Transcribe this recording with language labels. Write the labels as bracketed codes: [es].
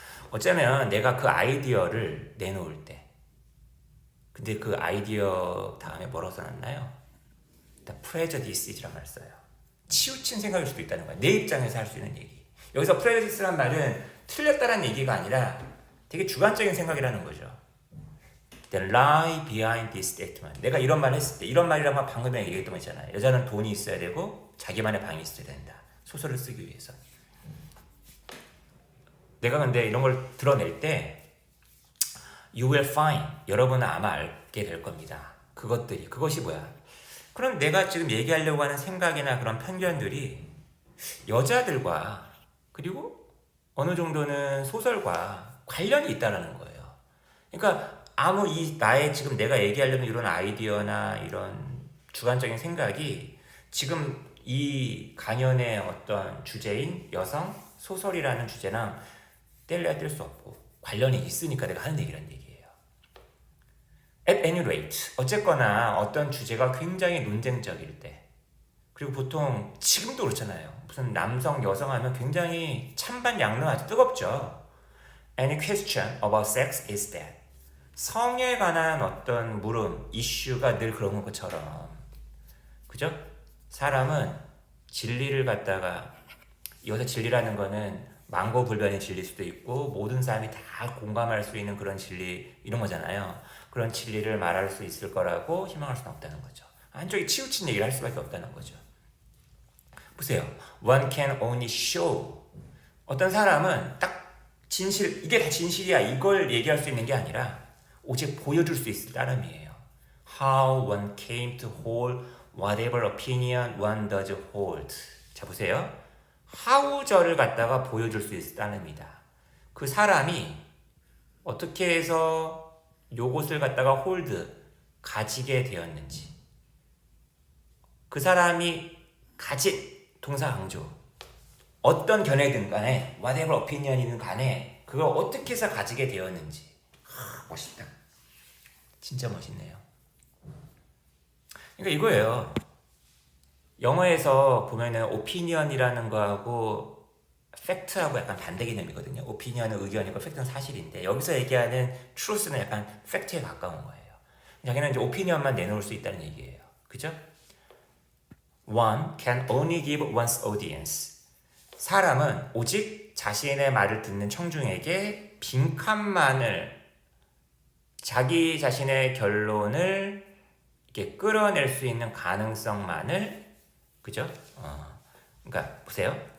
[ko] 어쩌면 내가 그 아이디어를 내놓을 때 근데 그 아이디어 다음에 뭐라고 써놨나요? [en] The prejudice [ko] 라는 말을 써요. 치우친 생각일 수도 있다는 거야. 내 입장에서 할 수 있는 얘기. 여기서 prejudice란 말은 틀렸다는 얘기가 아니라 되게 주관적인 생각이라는 거죠. [en] The lie behind this statement. [ko] 내가 이런 말을 했을 때 이런 말이라는 건 방금 전에 얘기했던 거 있잖아요. 여자는 돈이 있어야 되고 자기만의 방이 있어야 된다. 소설을 쓰기 위해서. 내가 근데 이런 걸 드러낼 때 [en] You will find. [ko] 여러분은 아마 알게 될 겁니다. 그것이 뭐야? 그럼 내가 지금 얘기하려고 하는 생각이나 그런 편견들이 여자들과 그리고 어느 정도는 소설과 관련이 있다는 거예요. 그러니까 나의 지금 내가 얘기하려는 이런 아이디어나 이런 주관적인 생각이 지금 이 강연의 어떤 주제인 여성 소설이라는 주제랑 뗄래야 뗄 수 없고 관련이 있으니까 내가 하는 얘기란 얘기예요. [en] At any rate, [ko] 어쨌거나 어떤 주제가 굉장히 논쟁적일 때 그리고 보통 지금도 그렇잖아요. 무슨 남성, 여성 하면 굉장히 찬반 양론 아주 뜨겁죠. [en] Any question about sex is dead. [ko] 성에 관한 어떤 물음, 이슈가 늘 그런 것처럼 그죠? 사람은 진리를 갖다가 여기서 진리라는 거는 망고불변의 진리일 수도 있고 모든 사람이 다 공감할 수 있는 그런 진리 이런 거잖아요. 그런 진리를 말할 수 있을 거라고 희망할 수는 없다는 거죠. 한쪽이 치우친 얘기를 할 수밖에 없다는 거죠. 보세요. [en] One can only show. [ko] 어떤 사람은 딱 진실, 이게 다 진실이야 이걸 얘기할 수 있는 게 아니라 오직 보여줄 수 있을 따름이에요. [en] How one came to hold whatever opinion one does hold. [ko] 자 보세요. how저를 갖다가 보여줄 수 있을 따름이다. 그 사람이 어떻게 해서 요것을 갖다가 hold, 가지게 되었는지 그 사람이 가진 동사 강조 어떤 견해든 간에 [en] whatever opinion [ko] 이든 간에 그걸 어떻게 해서 가지게 되었는지 멋있다. 진짜 멋있네요. 그러니까 이거예요. 영어에서 보면은 opinion이라는 거하고 팩트하고 약간 반대 개념이거든요. opinion은 의견이고 팩트는 사실인데 여기서 얘기하는 truth는 약간 팩트에 가까운 거예요. 자기는 이제 opinion만 내놓을 수 있다는 얘기예요. 그죠? [en] One can only give one's audience. [ko] 사람은 오직 자신의 말을 듣는 청중에게 빈칸만을 자기 자신의 결론을 이렇게 끌어낼 수 있는 가능성만을 그죠? 그러니까 보세요.